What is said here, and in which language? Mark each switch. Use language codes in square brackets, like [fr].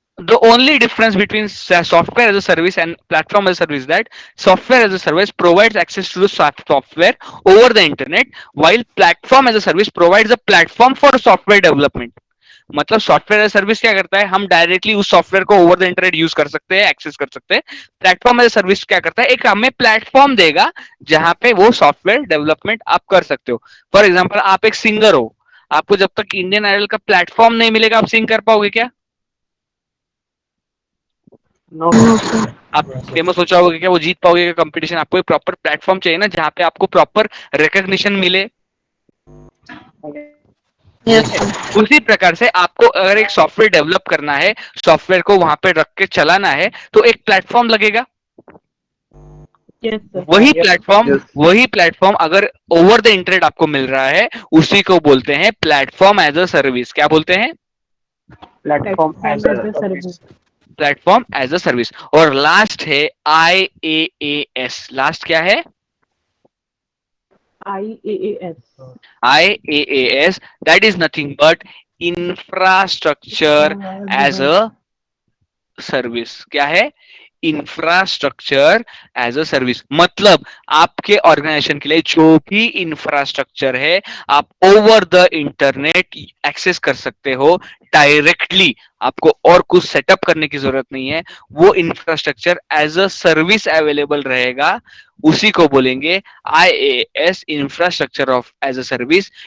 [en] The only difference between software as a service and platform as a service is that software as a service provides access to the software over the internet, while platform as a service provides a platform for software development. [hi] मतलब software as service क्या करता है, हम directly उस software को over the internet use कर सकते हैं, एक्सेस कर सकते हैं। प्लेटफॉर्म एज सर्विस क्या करता है, एक हमें प्लेटफॉर्म देगा जहां पे वो सॉफ्टवेयर डेवलपमेंट आप कर सकते हो। फॉर एग्जाम्पल आप एक सिंगर हो, आपको जब तक इंडियन आइडल का प्लेटफॉर्म नहीं मिलेगा आप सिंग कर पाओगे क्या? [en] no [hi] sir. आप फेमस हो जाओगे क्या, वो जीत पाओगे कंपटीशन? आपको एक प्रॉपर प्लेटफॉर्म चाहिए ना जहां पे आपको प्रॉपर रिकॉग्निशन मिले। [en] Yes sir. [hi] उसी प्रकार से आपको अगर एक सॉफ्टवेयर डेवलप करना है, सॉफ्टवेयर को वहां पे रख के चलाना है, तो एक प्लेटफॉर्म लगेगा। [en] Yes sir. [hi] वही प्लेटफॉर्म अगर ओवर द इंटरनेट आपको मिल रहा है, उसी को बोलते हैं प्लेटफॉर्म एज अ सर्विस। क्या बोलते हैं? Platform as a service. Platform as a service. और लास्ट है IaaS। लास्ट क्या है? IaaS। [en] IaaS, that is nothing but infrastructure as a service. [hi] क्या है? Infrastructure as a service. मतलब आपके ऑर्गेनाइजेशन के लिए जो भी इंफ्रास्ट्रक्चर है आप ओवर द इंटरनेट एक्सेस कर सकते हो डायरेक्टली, आपको और कुछ सेटअप करने की जरूरत नहीं है। वो infrastructure as a service available रहेगा, उसी को बोलेंगे IaaS, infrastructure of as a service.